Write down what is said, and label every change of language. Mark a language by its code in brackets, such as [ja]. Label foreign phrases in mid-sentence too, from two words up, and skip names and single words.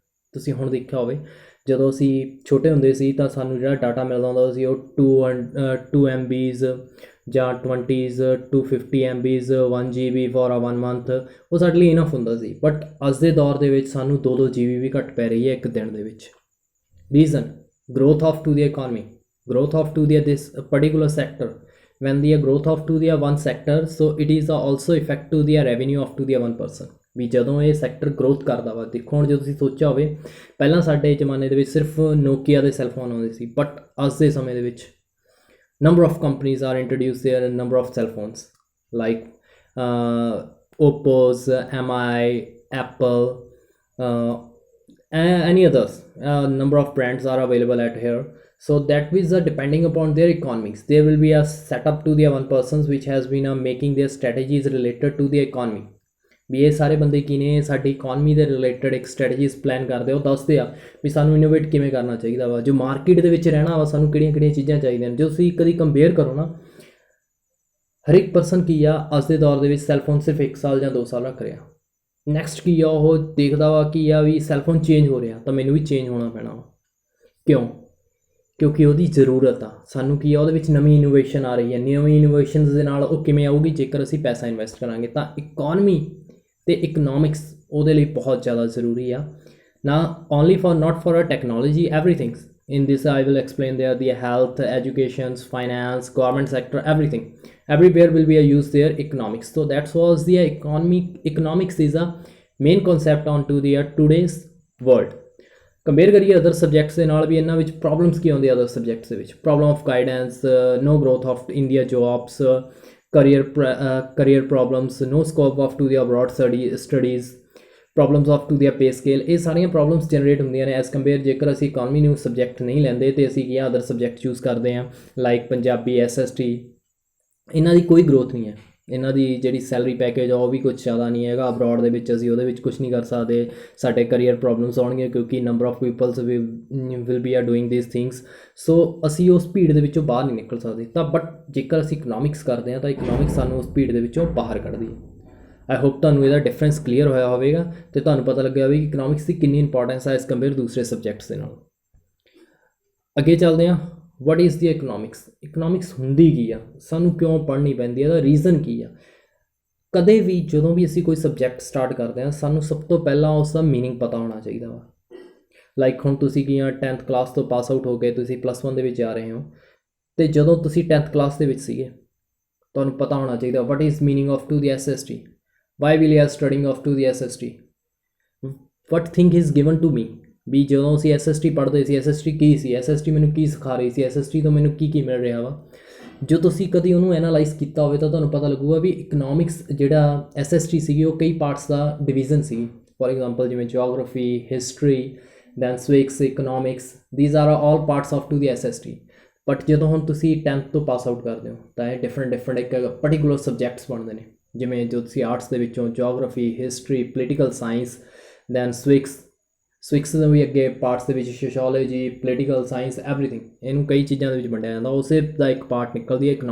[pa] ਤੁਸੀਂ ਹੁਣ ਦੇਖਿਆ ਹੋਵੇ ਜਦੋਂ ਅਸੀਂ ਛੋਟੇ ਹੁੰਦੇ ਸੀ ਤਾਂ ਸਾਨੂੰ ਜਿਹੜਾ ਡਾਟਾ ਮਿਲਦਾ ਹੁੰਦਾ ਸੀ ਉਹ 2 MBs ਜਾਂ 20s 250 MBs 1 GB [en] for a 1 month, [pa] ਉਹ ਸਾਡੇ ਲਈ ਇਨਫ ਹੁੰਦਾ ਸੀ। ਬਟ ਅੱਜ ਦੇ ਦੌਰ ਦੇ ਵਿੱਚ ਸਾਨੂੰ 2 GB ਵੀ ਘੱਟ ਪੈ ਰਹੀ ਹੈ ਇੱਕ ਦਿਨ ਦੇ ਵਿੱਚ। [en] ਰੀਜ਼ਨ growth of to the economy, growth of to the this particular sector. When the growth of to the one sector, so it is also effect to the revenue of to the one person. [pa] ਵੀ ਜਦੋਂ ਇਹ ਸੈਕਟਰ ਗਰੋਥ ਕਰਦਾ ਵਾ, ਦੇਖੋ ਹੁਣ ਜੇ ਤੁਸੀਂ ਸੋਚਿਆ ਹੋਵੇ ਪਹਿਲਾਂ ਸਾਡੇ ਜ਼ਮਾਨੇ ਦੇ ਵਿੱਚ ਸਿਰਫ ਨੋਕੀਆ ਦੇ ਸੈੱਲਫੋਨ ਆਉਂਦੇ ਸੀ, ਬਟ ਅੱਜ ਦੇ ਸਮੇਂ ਦੇ ਵਿੱਚ [en] number of companies are introduced their number of cell phones like Oppo's, MI, Apple, any others, number of brands are available at here. So that is depending upon their economics. There will be a setup to the one persons which has been making their strategies related to the economy. [pa] ਵੀ ਇਹ ਸਾਰੇ ਬੰਦੇ ਕੀ ਨੇ ਸਾਡੀ ਇਕੋਨਮੀ ਦੇ ਰਿਲੇਟਡ ਇੱਕ [en] strategies plan [pa] ਕਰਦੇ, ਉਹ ਦੱਸਦੇ ਆ ਵੀ ਸਾਨੂੰ ਇਨੋਵੇਟ ਕਿਵੇਂ ਕਰਨਾ ਚਾਹੀਦਾ ਵਾ, ਜੋ ਮਾਰਕੀਟ ਦੇ ਵਿੱਚ ਰਹਿਣਾ ਵਾ ਸਾਨੂੰ ਕਿਹੜੀਆਂ ਚੀਜ਼ਾਂ ਚਾਹੀਦੀਆਂ ਨੇ। ਜੋ ਤੁਸੀਂ ਕਦੀ ਕੰਪੇਅਰ ਕਰੋ ਨਾ, ਹਰ ਇੱਕ ਪਰਸਨ ਕੀ ਆ ਅੱਜ ਦੇ ਦੌਰ ਦੇ ਵਿੱਚ ਸੈੱਲਫੋਨ ਸਿਰਫ 1 ਸਾਲ ਜਾਂ 2 ਸਾਲ ਰੱਖ ਰਿਹਾ। ਨੈਕਸਟ ਕੀ ਆ ਉਹ ਦੇਖਦਾ ਵਾ ਕੀ ਆ ਵੀ ਸੈੱਲਫੋਨ ਚੇਂਜ ਹੋ ਰਿਹਾ ਤਾਂ ਮੈਨੂੰ ਵੀ ਚੇਂਜ ਹੋਣਾ ਪੈਣਾ ਵਾ। ਕਿਉਂਕਿ ਉਹਦੀ ਜ਼ਰੂਰਤ ਆ। ਸਾਨੂੰ ਕੀ ਆ ਉਹਦੇ ਵਿੱਚ ਨਵੀਂ ਇਨੋਵੇਸ਼ਨ ਆ ਰਹੀ ਹੈ। ਨਵੀਂ ਇਨੋਵੇਸ਼ਨਸ ਦੇ ਨਾਲ ਉਹ ਕਿਵੇਂ ਆਊਗੀ ਜੇਕਰ ਅਸੀਂ ਪੈਸਾ ਇਨਵੈਸਟ ਕਰਾਂਗੇ। ਤਾਂ ਇਕੋਨਮੀ ਤੇ ਇਕਨੋਮਿਕਸ ਉਹਦੇ ਲਈ ਬਹੁਤ ਜ਼ਿਆਦਾ ਜ਼ਰੂਰੀ ਆ ਨਾ [en] only for not for a technology everything in this I will explain there the health education finance government sector everything everywhere will be a use there economics so that was the economics is a main concept on to the today's world [pa] ਕੰਪੇਅਰ ਕਰੀਏ ਅਦਰ ਸਬਜੈਕਟਸ ਦੇ ਨਾਲ ਵੀ ਇਹਨਾਂ ਵਿੱਚ ਪ੍ਰੋਬਲਮਸ ਕੀ ਆਉਂਦੀ ਅਦਰ ਸਬਜੈਕਟਸ ਦੇ ਵਿੱਚ [en] problem of guidance no growth of India jobs career problems no scope of to the abroad studies problems of to the pay scale [pa] ਇਹ ਸਾਰੀਆਂ ਪ੍ਰੋਬਲਮਸ ਜਨਰੇਟ ਹੁੰਦੀਆਂ ਨੇ [en] as compare [pa] ਜੇਕਰ ਅਸੀਂ ਇਕਨੋਮੀ ਨੂੰ ਸਬਜੈਕਟ ਨਹੀਂ ਲੈਂਦੇ ਤੇ ਅਸੀਂ ਕੀ ਅਦਰ ਸਬਜੈਕਟ ਚੂਜ਼ ਕਰਦੇ ਹਾਂ ਲਾਈਕ ਪੰਜਾਬੀ SST ਇਹਨਾਂ ਦੀ ਕੋਈ ਗਰੋਥ ਨਹੀਂ ਹੈ ਇਹਨਾਂ ਦੀ ਜਿਹੜੀ [en] salary package [pa] ਆ ਉਹ ਵੀ ਕੁਝ ਜ਼ਿਆਦਾ ਨਹੀਂ ਹੈਗਾ ਅਬਰੋਡ ਦੇ ਵਿੱਚ ਅਸੀਂ ਉਹਦੇ ਵਿੱਚ ਕੁਝ ਨਹੀਂ ਕਰ ਸਕਦੇ ਸਾਡੇ ਕਰੀਅਰ ਪ੍ਰੋਬਲਮਸ ਆਉਣਗੀਆਂ ਕਿਉਂਕਿ [en] number of peoples will be are doing this things so [pa] ਅਸੀਂ ਉਸ ਭੀੜ ਦੇ ਵਿੱਚੋਂ ਬਾਹਰ ਨਹੀਂ ਨਿਕਲ ਸਕਦੇ ਤਾਂ ਬਟ ਜੇਕਰ ਅਸੀਂ ਇਕਨੋਮਿਕਸ ਕਰਦੇ ਹਾਂ ਤਾਂ ਇਕਨੋਮਿਕਸ ਸਾਨੂੰ ਉਸ ਭੀੜ ਦੇ ਵਿੱਚੋਂ ਬਾਹਰ ਕੱਢਦੀ ਹੈ [en] I hope [pa] ਤੁਹਾਨੂੰ ਇਹਦਾ ਡਿਫਰੈਂਸ ਕਲੀਅਰ ਹੋਇਆ ਹੋਵੇਗਾ ਅਤੇ ਤੁਹਾਨੂੰ ਪਤਾ ਲੱਗਿਆ ਹੋਵੇ ਕਿ ਇਕਨੋਮਿਕਸ ਦੀ ਕਿੰਨੀ ਇੰਪੋਰਟੈਂਸ ਹੈ [en] as compare [pa] ਦੂਸਰੇ ਸਬਜੈਕਟਸ ਦੇ ਨਾਲ ਅੱਗੇ ਚੱਲਦੇ ਹਾਂ [en] what is the economics [pa] ਹੁੰਦੀ ਕੀ ਆ ਸਾਨੂੰ ਕਿਉਂ ਪੜ੍ਹਨੀ ਪੈਂਦੀ ਹੈ ਇਹਦਾ ਰੀਜ਼ਨ ਕੀ ਆ ਕਦੇ ਵੀ ਜਦੋਂ ਵੀ ਅਸੀਂ ਕੋਈ ਸਬਜੈਕਟ ਸਟਾਰਟ ਕਰਦੇ ਹਾਂ ਸਾਨੂੰ ਸਭ ਤੋਂ ਪਹਿਲਾਂ ਉਸ ਦਾ ਮੀਨਿੰਗ ਪਤਾ ਹੋਣਾ ਚਾਹੀਦਾ ਵਾ ਲਾਈਕ ਹੁਣ ਤੁਸੀਂ ਕੀ ਆ 10th ਕਲਾਸ ਤੋਂ ਪਾਸ ਆਊਟ ਹੋ ਕੇ ਤੁਸੀਂ +1 ਦੇ ਵਿੱਚ ਜਾ ਰਹੇ ਹੋ ਅਤੇ ਜਦੋਂ ਤੁਸੀਂ 10th ਕਲਾਸ ਦੇ ਵਿੱਚ ਸੀਗੇ ਤੁਹਾਨੂੰ ਪਤਾ ਹੋਣਾ ਚਾਹੀਦਾ [en] what is meaning of to the SST why will you are studying of to the SST what thing is given to me [pa] ਵੀ ਜਦੋਂ ਅਸੀਂ SST ਪੜ੍ਹਦੇ ਸੀ SST ਕੀ ਸੀ SST ਮੈਨੂੰ ਕੀ ਸਿਖਾ ਰਹੀ ਸੀ SST ਤੋਂ ਮੈਨੂੰ ਕੀ ਮਿਲ ਰਿਹਾ ਵਾ ਜੋ ਤੁਸੀਂ ਕਦੀ ਉਹਨੂੰ ਐਨਾਲਾਈਜ਼ ਕੀਤਾ ਹੋਵੇ ਤਾਂ ਤੁਹਾਨੂੰ ਪਤਾ ਲੱਗੂਗਾ ਵੀ ਇਕਨੋਮਿਕਸ ਜਿਹੜਾ SST ਸੀਗੀ ਉਹ ਕਈ ਪਾਰਟਸ ਦਾ ਡਿਵੀਜ਼ਨ ਸੀ [en] for example [pa] ਜਿਵੇਂ [en] geography history then civics economics these are all parts of to the SST [pa] ਬਟ ਜਦੋਂ ਹੁਣ ਤੁਸੀਂ 10th ਤੋਂ ਪਾਸ ਆਊਟ ਕਰਦੇ ਹੋ ਤਾਂ ਇਹ ਡਿਫਰੈਂਟ ਇੱਕ [en] particular subjects [pa] ਬਣਦੇ ਨੇ ਜਿਵੇਂ ਜੋ ਤੁਸੀਂ ਆਰਟਸ ਦੇ ਵਿੱਚੋਂ [en] geography history political science then civics [pa] ਦੇ ਵੀ ਅੱਗੇ ਪਾਰਟਸ ਦੇ ਵਿੱਚ [en] sociology political science everything [pa] ਇਹਨੂੰ ਕਈ ਚੀਜ਼ਾਂ ਦੇ ਵਿੱਚ ਵੰਡਿਆ ਜਾਂਦਾ ਉਸੇ ਦਾ ਇੱਕ ਪਾਰਟ ਨਿਕਲਦੀ ਹੈ